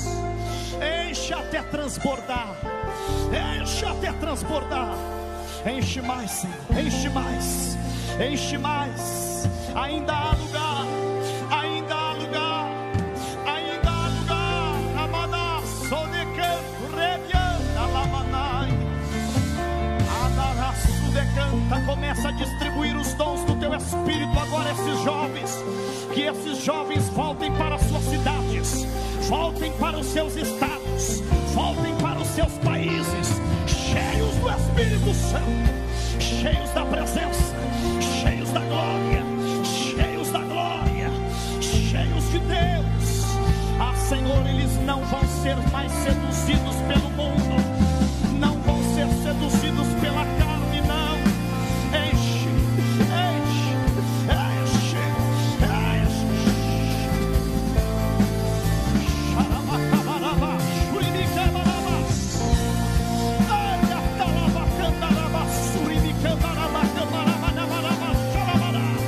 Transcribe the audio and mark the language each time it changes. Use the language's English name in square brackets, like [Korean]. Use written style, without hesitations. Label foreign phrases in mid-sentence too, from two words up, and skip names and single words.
[Portuguese] Enche até transbordar. Enche até transbordar. Enche mais, Senhor. Enche mais. Enche mais. Ainda há lugar. Ainda há lugar. Ainda há lugar. Amada, sodecanto, rebianda, lamanai. Adaraço decanta. Começa a distribuir os dons do teu Espírito agora, esses jovens. Que esses jovens voltem para as suas cidades. Voltem para os seus estados. Voltem para os seus países. Cheios do Espírito Santo. Cheios da presença. Cheios da glória. Cheios da glória. Cheios de Deus. Ah, Senhor, eles não vão ser mais seduzidos pelo mundo. Não vão ser seduzidos pela carne, não. Enche, enche, enche, enche. Xaramacabarabá, xurimicabarabás. Ayatalabacandarabás, surimicandarabá, camarabanabarabás, xarabarás.